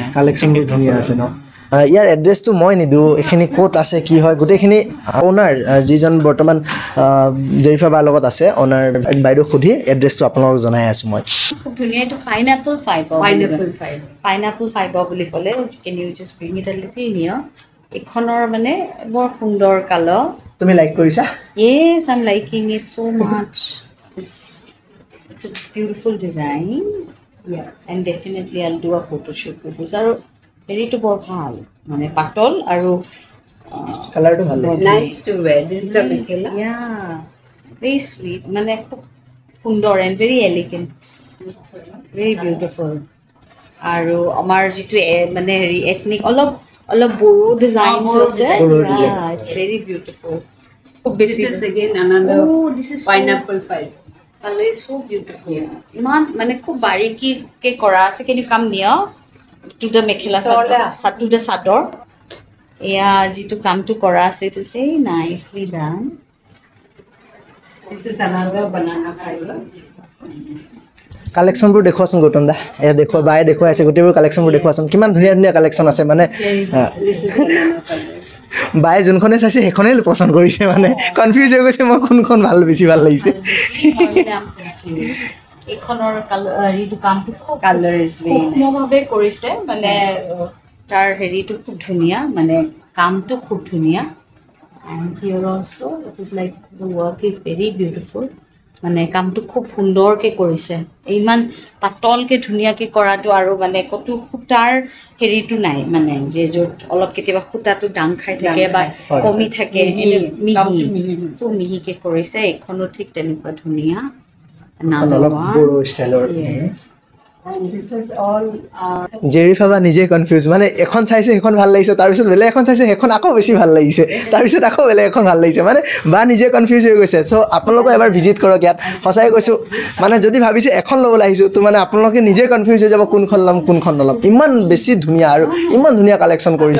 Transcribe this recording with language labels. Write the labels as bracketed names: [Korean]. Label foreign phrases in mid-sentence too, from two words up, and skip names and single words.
[Assamese] কালেকশ্যনবোৰ ধুনীয়া আছে ন ইয়াৰ এড্ৰেছটো মই নিদিওঁ এইখিনি ক'ত আছে কি হয় গোটেইখিনি অ'নাৰ যিজন বৰ্তমান জেৰিফা বাৰ লগত আছে অ'নাৰ বাইদেউ সুধি এড্ৰেছটো আপোনালোকক জনাই আছোঁ মই খুব ধুনীয়া এইটো [English] pineapple fiber [Assamese] বুলি ক'লে [English] can you just bring it a little near [Assamese] এখনৰ মানে বৰ সুন্দৰ কালাৰ তুমি লাইক কৰিছা [English] yes I'm liking it so much it's a beautiful design and definitely I'll do a photo shoot with this [Assamese] আৰু হেৰিটো বৰ ভাল মানে পাতল আৰু কালাৰটো ভাল লাগিছে [English] Nice to wear. This is a mekhela. yeah very sweet [Assamese] মানে খুব সুন্দৰ [English] and very elegant very beautiful [Assamese] আৰু আমাৰ যিটো মানে হেৰি এথনিক অলপ বড়ো ডিজাইনটো আছে [English] it's very beautiful This is again another this is pineapple fiber. color is so beautiful [Assamese] ইমান মানে খুব বাৰীকিকে কৰা আছে [English] can you come near to the mekhela to the sador [Assamese] এয়া যিটো কামটো কৰা আছে [English] it is very nicely done This is another banana fiber. [Assamese] কালেকশ্যনবোৰ দেখুৱাচোন গৌতম দা এয়া দেখুৱা বায়ে দেখুৱাই আছে গোটেইবোৰ কালেকশ্যনবোৰ দেখুৱাচোন কিমান ধুনীয়া ধুনীয়া কালেকশ্যন আছে মানে [English] This is banana fiber. [Assamese] বায়ে যোনখনে চাইছে সেইখনেই পচন্দ কৰিছে মানে কনফিউজ হৈ গৈছে মই কোনখন ভাল বেছি ভাল লাগিছে এইখনৰ হেৰিটো কামটো খুব [English] Color is very nice. [Assamese] সূক্ষ্মভাৱে কৰিছে মানে তাৰ হেৰিটো খুব ধুনীয়া মানে কামটো খুব ধুনীয়া [English] and here also it is like the work is very beautiful [Assamese] মানে কামটো খুব সুন্দৰকৈ কৰিছে ইমান পাতলকৈ ধুনীয়াকৈ কৰাটো আৰু মানে কতো সূতাৰ হেৰিটো নাই মানে যে য'ত অলপ কেতিয়াবা সূতাটো ডাং খাই থাকে বা কমি থাকে মিহি খুব মিহিকৈ কৰিছে এইখনো ঠিক তেনেকুৱা ধুনীয়া অলপ বড়ো ষ্টাইলৰ [English] And this is all [Assamese] জেৰিফাবা নিজে কনফিউজ মানে এখন চাইছে সেইখন ভাল লাগিছে তাৰপিছত বেলেগ এখন চাইছে সেইখন আকৌ বেছি ভাল লাগিছে তাৰপিছত আকৌ বেলেগ এখন ভাল লাগিছে মানে বা নিজে কনফিউজ হৈ গৈছে চ' আপোনালোকে এবাৰ ভিজিট কৰক ইয়াত সঁচাই কৈছোঁ মানে যদি ভাবিছে এখন ল'বলৈ আহিছোঁ তো মানে আপোনালোকে নিজে কনফিউজ হৈ যাব কোনখন ল'ম কোনখন নল'ম ইমান বেছি ধুনীয়া আৰু ইমান ধুনীয়া কালেকশ্যন কৰিছে